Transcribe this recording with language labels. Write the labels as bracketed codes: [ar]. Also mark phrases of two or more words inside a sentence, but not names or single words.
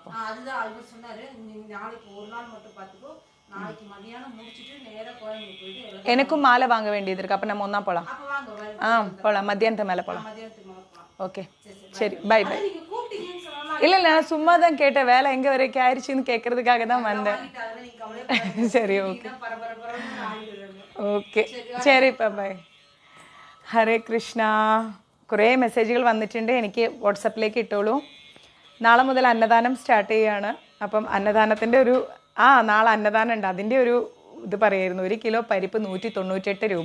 [ta] அதுதான் அவர் சொன்னாரு, நீ நாளைக்கு ஒரு நாள் மட்டும் பாத்துக்கோ, நாளைக்கு மதியானம் முடிச்சிட்டு நேரா கோயம்பேடு போயிட்டு. எனக்கும் மாலை வாங்க வேண்டியது இருக்கு. அப்ப நம்ம ஒண்ணா போலாம். அப்ப வாங்க. போலாம், மத்தியானத்து மேல போலாம். மத்தியானத்துக்கு மேல போலாம். ஓகே சரி, [en] bye bye. [ta] நீங்க கூப்பிட்டீங்கன்னு சொன்னால இல்ல இல்ல, நான் சும்மா தான் கேட்டேன். வேலை எங்க வரைக்கும் ஆயிடுச்சுன்னு கேட்கறதுக்காக தான் வந்தேன். சரி ஓகே [ml] ഓക്കെ, ശരി, ബൈ. ഹരേ കൃഷ്ണ. കുറേ മെസ്സേജുകൾ വന്നിട്ടുണ്ട്, എനിക്ക് വാട്സപ്പിലേക്ക് ഇട്ടോളൂ. നാളെ മുതൽ അന്നദാനം സ്റ്റാർട്ട് ചെയ്യുകയാണ്. അപ്പം അന്നദാനത്തിൻ്റെ ഒരു നാളെ അന്നദാനം ഉണ്ട്. അതിൻ്റെ ഒരു ഇത് പറയായിരുന്നു. 1 കിലോ പരിപ്പ് 198 രൂപ.